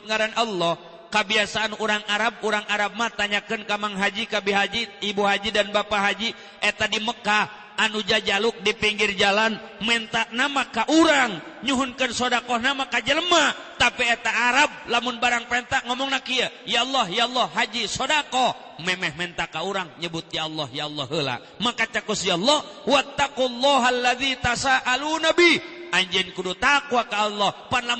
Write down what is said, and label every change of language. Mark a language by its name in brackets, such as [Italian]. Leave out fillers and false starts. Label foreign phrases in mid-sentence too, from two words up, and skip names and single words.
[Sundanese] ngaran Allah [Indonesian] kebiasaan orang Arab [Sundanese] mah tanyakeun ka Mang Haji ka Bi Haji Ibu Haji dan Bapak Haji eta di Mekah anu jajaluk di pinggir jalan menta nama ka urang nyuhunkeun sedekah nama ka jelema tapi eta Arab lamun barang penta ngomongna kieu ya Allah haji sedekah memeh menta ka urang nyebut ya Allah heula maka cakus ya Allah [Arabic] wattaqullaha allazi tasaaluna bi [Sundanese] anjeun kudu takwa ka Allah pan